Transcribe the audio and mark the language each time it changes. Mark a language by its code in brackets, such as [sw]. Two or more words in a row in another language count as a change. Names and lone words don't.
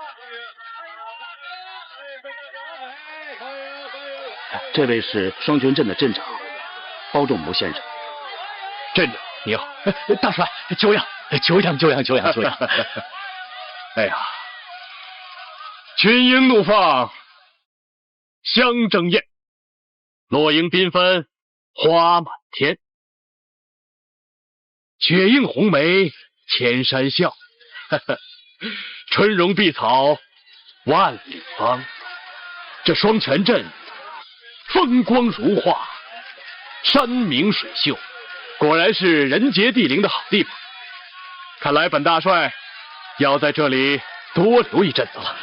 [zh] 这位是双泉镇的镇長包仲谋先生。镇長你好。大帥，久仰。哎呀，群英怒放，香争艳，落英缤纷，花滿天。雪映紅梅，千山笑。春榮碧草，萬里芳。這雙泉鎮，風光如畫，山明水秀，果然是人傑地靈的好地方。看來本大帥要在這裡多留一陣子了。